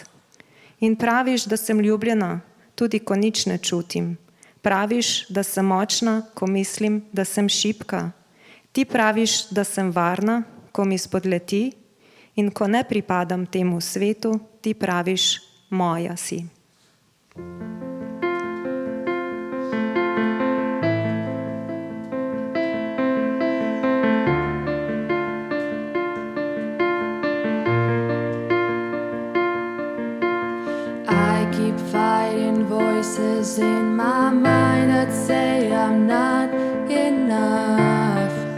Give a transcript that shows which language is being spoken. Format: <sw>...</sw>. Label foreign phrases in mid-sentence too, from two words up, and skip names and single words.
<sl>In praviš, da sem ljubljena, tudi ko nič ne čutim. Praviš, da sem močna, ko mislim, da sem šibka. Ti praviš, da sem varna, ko mi spodleti, in ko ne pripadam temu svetu, ti praviš, moja si.</sl> <en>I keep fighting voices in my mind that say I'm not enough.</en>